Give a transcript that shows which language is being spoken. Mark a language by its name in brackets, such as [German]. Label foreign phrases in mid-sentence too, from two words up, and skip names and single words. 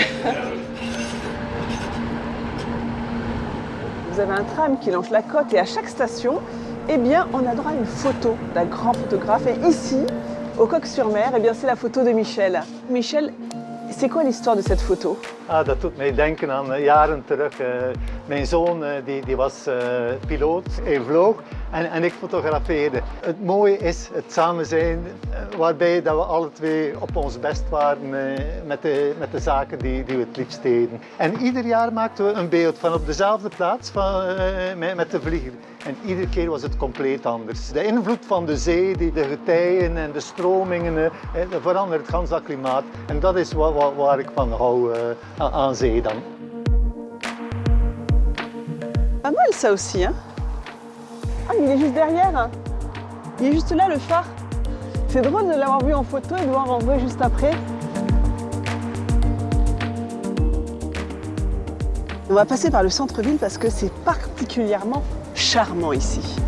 [French] Vous avez un tram qui longe la côte et à chaque station, eh bien, on a droit à une photo d'un grand photographe. Et ici, au Coq-sur-Mer, eh bien, c'est la photo de Michel. Michel, c'est quoi l'histoire de cette photo? [Dutch] Dat doet mij denken aan jaren terug. Mijn zoon die was piloot, hij vloog en ik fotografeerde. Het mooie is het samen zijn, waarbij dat we alle twee op ons best waren met de zaken die we het liefst deden. En ieder jaar maakten we een beeld van op dezelfde plaats met de vlieger. En iedere keer was het compleet anders. De invloed van de zee, de getijden en de stromingen, verandert het hele klimaat. En dat is waar ik van hou aan zee dan. [French] Pas mal ça aussi, hein? Ah, mais il est juste derrière. Hein. Il est juste là, le phare. C'est drôle de l'avoir vu en photo et de voir en vrai juste après. On va passer par le centre-ville parce que c'est particulièrement charmant ici.